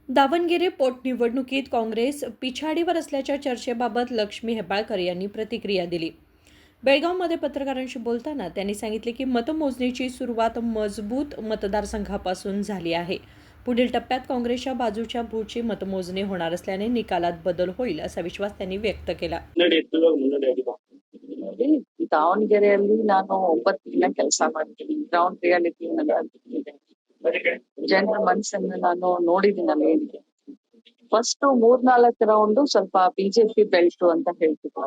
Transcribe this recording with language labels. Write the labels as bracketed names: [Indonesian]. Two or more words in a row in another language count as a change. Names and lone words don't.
[Marathi] दावणगेरे पोटनिवडणुकीत काँग्रेस पिछाडीवर असल्याच्या चर्चेबाबत लक्ष्मी हेब्बाळकर यांनी प्रतिक्रिया दिली. बेळगावमध्ये पत्रकारांशी बोलताना त्यांनी सांगितले की मतमोजणीची सुरुवात मजबूत मतदारसंघापासून झाली आहे. पुढील टप्प्यात काँग्रेसच्या बाजूच्या बूथची मतमोजणी होणार असल्याने निकालात बदल होईल असा विश्वास त्यांनी व्यक्त केला. [Kannada] ದಾವಣಗೆರೆಯಲ್ಲಿ ನಾನು 9 ದಿನ ಕೆಲಸ ಮಾಡ್ತೀನಿ. [English] ground reality [Kannada] ಜನರ ಮನಸ್ಸನ್ನ ನಾನು ನೋಡಿದ್ದೀನಿ. ಫಸ್ಟ್ 3-4 ರೌಂಡ್ ಸ್ವಲ್ಪ ಬಿಜೆಪಿ ಬೆಲ್ಟ್ ಅಂತ ಹೇಳ್ತಿದ್ರು.